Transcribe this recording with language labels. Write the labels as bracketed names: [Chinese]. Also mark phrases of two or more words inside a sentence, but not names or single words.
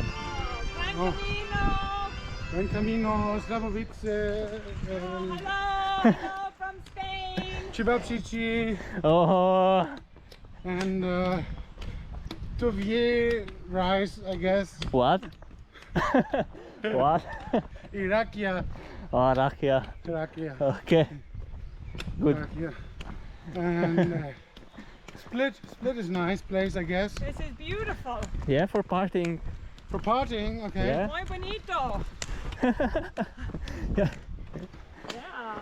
[English] Oh. [Spanish] Buen camino, [English] Slavovice, Hello from Spain. Chibabšići, Oh, and Tovier rice, I guess. what? What? [Croatian] I rakija. [English] Oh, rakija. Rakija. Okay. Good. Rakija. And Split is nice place, I guess. This is beautiful. Yeah, for partying. For partying, okay. Yeah. [Spanish] Muy bonito. [English] Yeah. Yeah.